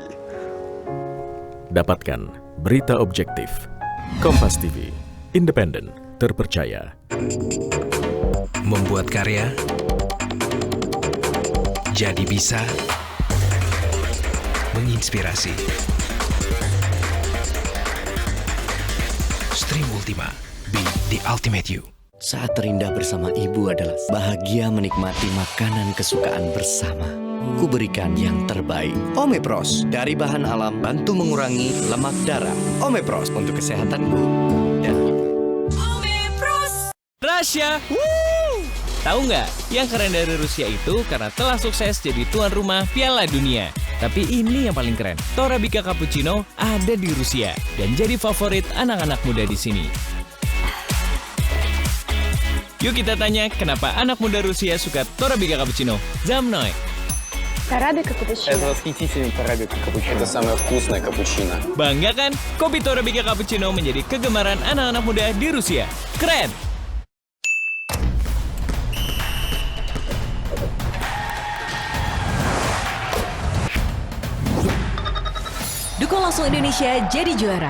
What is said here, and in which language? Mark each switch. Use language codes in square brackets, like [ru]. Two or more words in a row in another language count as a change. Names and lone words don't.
[id] Dapatkan berita objektif. Kompas TV, independen, terpercaya. Membuat karya jadi bisa menginspirasi. [en] Stream Ultima, be the ultimate you. [id] Saat terindah bersama ibu adalah bahagia menikmati makanan kesukaan bersama. Ku berikan yang terbaik. Omepros dari bahan alam bantu mengurangi lemak darah. Omepros untuk kesehatanku. Dan Omepros. Russia, tahu nggak? Yang keren dari Rusia itu karena telah sukses jadi tuan rumah Piala Dunia. Tapi ini yang paling keren. Torabika Cappuccino ada di Rusia dan jadi favorit anak-anak muda di sini. Yuk kita tanya kenapa anak muda Rusia suka Torabika Cappuccino. [ru] Zamnoy. Torabika Cappuccino. Это восхитительный Torabika Cappuccino. Это самое вкусное капучино. [id] Bangga kan? Kopi Torabika Cappuccino menjadi kegemaran anak-anak muda di Rusia. Keren! Dukung langsung Indonesia jadi juara.